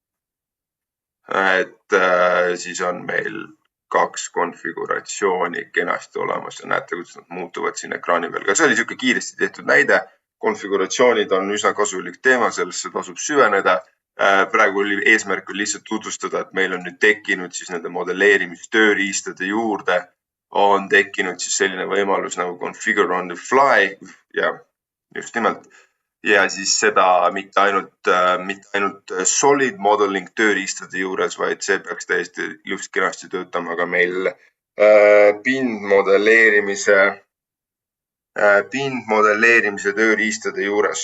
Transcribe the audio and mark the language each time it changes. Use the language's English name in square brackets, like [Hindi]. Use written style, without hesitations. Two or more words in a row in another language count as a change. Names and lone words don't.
[Estonian] Et siis on meil 2 konfiguratsiooni kenasti olemas ja näete, kuidas nad muutuvad siin ekraani peal. Ka see oli selline kiiresti tehtud näide. Konfiguratsioonid on üsna kasulik teema, sellesse tasub süveneda. Praegu oli eesmärk lihtsalt tutvustada, et meil on nüüd tekkinud siis nende modelleerimistööriistade juurde on tekkinud siis selline võimalus nagu [English] configure on the fly [Estonian] ja just nimelt. Ja siis seda mitte ainult [English] solid modeling [Estonian] tööriistade juures, vaid see peaks täiesti just kenasti töötama ka meil pindmodelleerimise tööriistade juures.